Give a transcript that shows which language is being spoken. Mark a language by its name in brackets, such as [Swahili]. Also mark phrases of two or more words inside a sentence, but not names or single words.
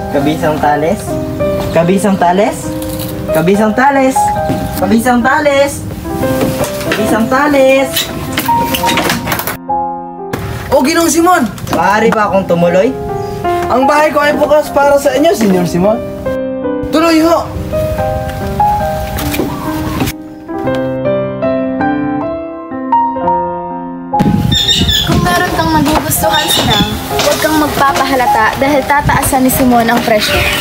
[Filipino] Kabisang Tales? Kabisang Tales? Kabisang Tales? Kabisang Tales? Kabisang Tales? O Ginoong Simon! Maaari ba akong tumuloy? Ang bahay ko ay bukas para sa inyo, Senyor Simon. Tuloy ho! Kung meron kang magugustuhan sinang, huwag kang magpapahalata dahil tataasan ni Simon ang presyo.